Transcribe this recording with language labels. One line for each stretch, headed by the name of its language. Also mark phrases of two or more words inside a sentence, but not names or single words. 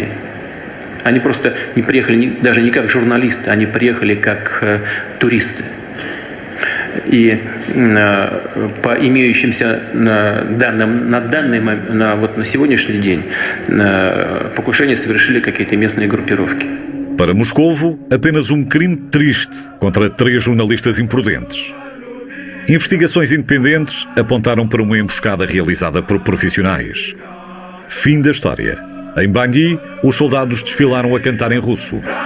Russian: Они просто не приехали даже не как журналисты, они приехали как туристы. И по имеющимся данным на сегодняшний день покушение совершили какие-то местные группировки.
Portuguese: Para Moscovo, apenas um crime triste contra 3 jornalistas imprudentes. Investigações independentes apontaram para uma emboscada realizada por profissionais. Fim da história. Em Bangui, os soldados desfilaram a cantar em russo.